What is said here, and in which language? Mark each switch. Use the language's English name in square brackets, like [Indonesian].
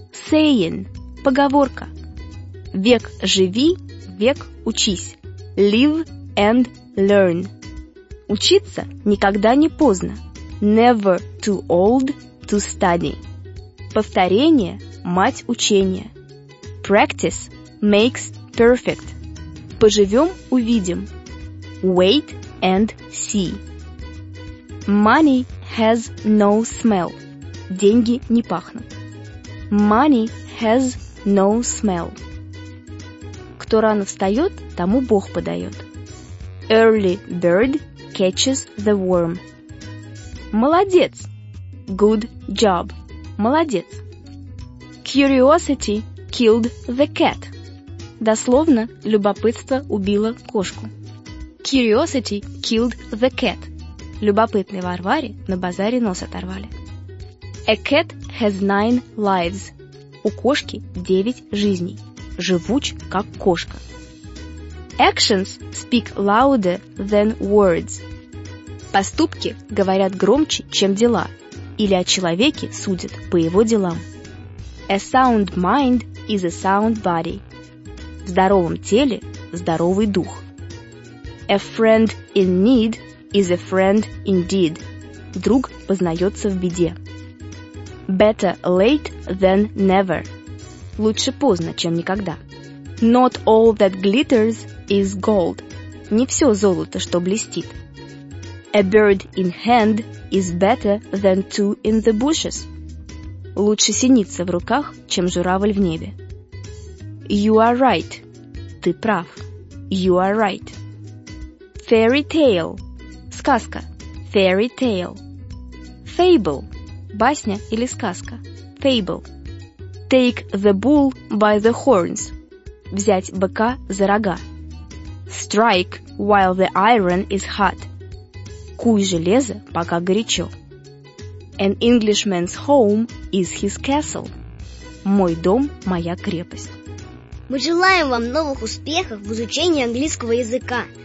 [English] Saying – поговорка. [Russian] Век живи, век учись. [English] Live and learn. [Russian] Учиться никогда не поздно. [English] Never too old to study. [Russian] Повторение – мать учения. Practice makes perfect. Поживем – увидим. [English] Wait and see. Money has no smell. [Russian] Деньги не пахнут. [English] Money has no smell. [Russian] Кто рано встает, тому Бог подает. [English] Early bird catches the worm. [Russian] Молодец! [English] Good job! [Russian] Молодец! [English] Curiosity killed the cat. [Russian] Дословно, любопытство убило кошку. [English] Curiosity killed the cat. [Russian] Любопытные Варваре на базаре нос оторвали. [English] A cat has 9 lives. [Russian] У кошки 9 жизней. Живуч, как кошка. [English] Actions speak louder than words. [Russian] Поступки говорят громче, чем дела. Или о человеке судят по его делам. [English] A sound mind is a sound body. [Russian] В здоровом теле здоровый дух. [English] A friend in need is a friend indeed. [Russian] Друг познается в беде. [English] Better late than never. [Russian] Лучше поздно, чем никогда. [English] Not all that glitters is gold. [Russian] Не все золото, что блестит. [English] A bird in hand is better than two in the bushes. [Russian] Лучше синица в руках, чем журавль в небе. [English] You are right. [Russian] Ты прав. [English] You are right. Fairy tale. [Russian] Сказка. [English] Fairy tale. Fable. [Russian] Басня или сказка. [English] Fable. Take the bull by the horns. [Russian] Взять быка за рога. [English] Strike while the iron is hot. [Russian] Куй железо, пока горячо. [English] An Englishman's home is his castle. [Russian] Мой дом – моя крепость. Мы желаем вам новых успехов в изучении английского языка.